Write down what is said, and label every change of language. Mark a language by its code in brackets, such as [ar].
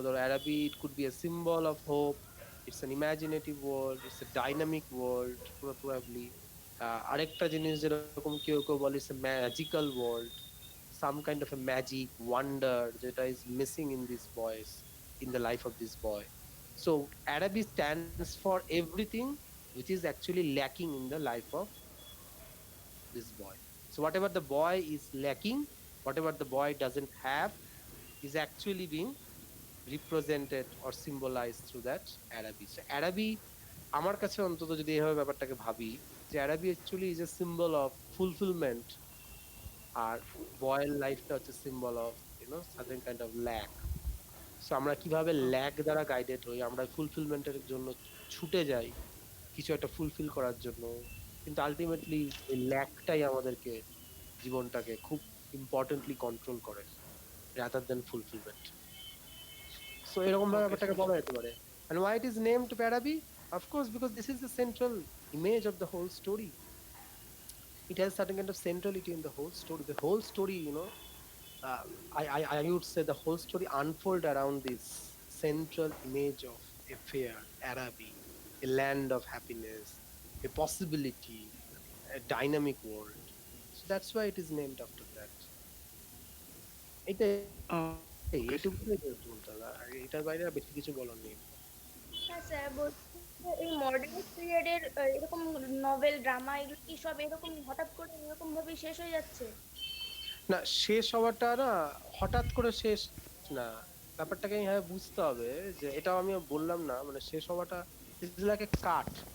[en] ধরো Araby, it could be a symbol of hope, it's an imaginative world, it's a dynamic world probably. [bn] আরেকটা জিনিস যেরকম কেউ কেউ বলে [en] It's a magical world, some kind of a magic wonder যেটা is missing in this boys, in the life of this boy. So Araby stands for everything which is actually lacking in the life of this boy. So whatever the boy is lacking, whatever the boy doesn't have, is actually being represented or symbolized through that Arabi. [bn] So Arabi, আমার কাছে অন্তত যদি এইভাবে ব্যাপারটাকে ভাবি, যে [en] Arabi actually is a symbol of fulfillment, [bn] আর বয়ের লাইফটা হচ্ছে symbol of [en] certain kind of lack. [bn] So আমরা কিভাবে ল্যাক দ্বারা গাইডেড হই, আমরা ফুলফিলমেন্টের জন্য ছুটে যাই কিছু একটা ফুলফিল করার জন্য, কিন্তু আলটিমেটলি এই ল্যাকটাই আমাদেরকে জীবনটাকে খুব ইম্পর্টেন্টলি কন্ট্রোল করে রাদার দেন ফুলফিলমেন্ট। সো এরকম ভাবে [en] Okay, [bn] ব্যাপারটাকে [en] sir. [bn] বলা যেতে পারে। [en] And why it is named Arabi? Of course, because this is the central image of the whole story. It has certain kind of centrality in the whole story. The whole story, uh, I would say the whole story unfold around this central image of a fair Arabi, a land of happiness, a possibility, a dynamic world. So that's why it is named after that. [bn] এটাই [en] Okay, sir. [bn] এইটুকুই বলতে হবে, আর এটার বাইরে আর বেশি কিছু বলার নেই। হ্যাঁ স্যার বলছি যে এই মডার্ন পিরিয়ডের এরকম নভেল ড্রামা এগুলো কি সব এরকম হঠাৎ করে এরকম ভাবেই শেষ হয়ে যাচ্ছে? না, শেষ হওয়াটা না হঠাৎ করে শেষ না, ব্যাপারটাকে এইভাবে বুঝতে হবে যে এটাও আমি বললাম না, মানে শেষ হওয়াটা ইজ লাইক এ কাঠ।